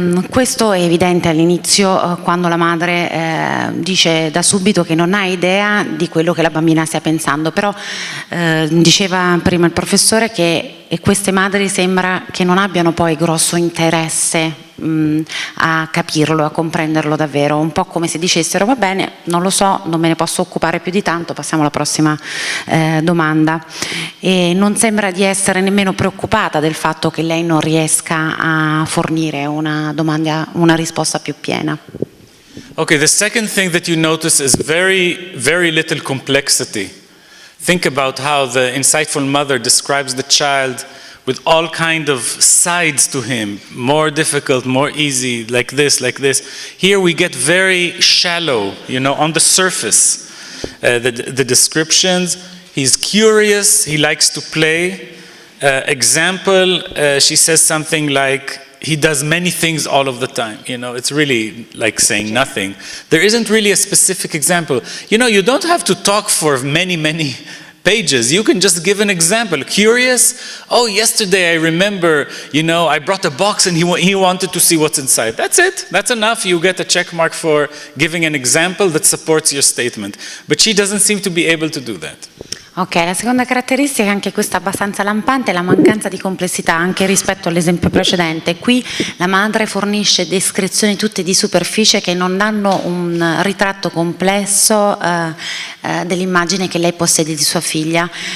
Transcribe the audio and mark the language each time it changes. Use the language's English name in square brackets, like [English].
[Italian] Questo è evidente all'inizio quando la madre dice da subito che non ha idea di quello che la bambina stia pensando, però diceva prima il professore che queste madri sembra che non abbiano poi grosso interesse a capirlo, a comprenderlo davvero, un po' come se dicessero va bene, non lo so, non me ne posso occupare più di tanto, passiamo alla prossima domanda. E non sembra di essere nemmeno preoccupata del fatto che lei non riesca a fornire una risposta più piena. [English] Okay, the second thing that you notice is very, very little complexity. Think about how the insightful mother describes the child with all kind of sides to him, more difficult, more easy, like this, like this. Here we get very shallow, on the surface. The descriptions, he's curious, he likes to play. Example, she says something like, he does many things all of the time. It's really like saying nothing. There isn't really a specific example. You don't have to talk for many, many pages. You can just give an example. Curious? Oh, yesterday I remember, I brought a box and he wanted to see what's inside. That's it. That's enough. You get a check mark for giving an example that supports your statement. But she doesn't seem to be able to do that. [Italian] Ok, la seconda caratteristica, anche questa abbastanza lampante, è la mancanza di complessità anche rispetto all'esempio precedente. Qui la madre fornisce descrizioni tutte di superficie che non danno un ritratto complesso dell'immagine che lei possiede di sua figlia.